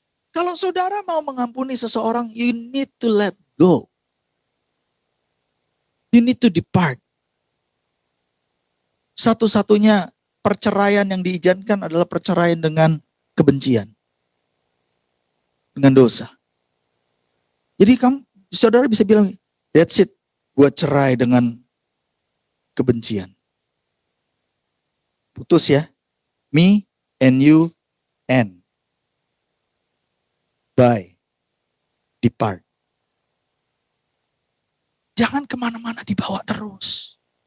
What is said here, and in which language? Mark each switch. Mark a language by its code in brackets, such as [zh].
[id] Kalau saudara mau mengampuni seseorang, [en] you need to let go. You need to depart. [id] Satu-satunya perceraian yang diizinkan adalah perceraian dengan kebencian. Dengan dosa. Jadi saudara bisa bilang, [en] that's it. [id] Gue cerai dengan kebencian. Putus ya. [en] Me and you and. Bye. Depart. [id] Jangan kemana-mana dibawa terus.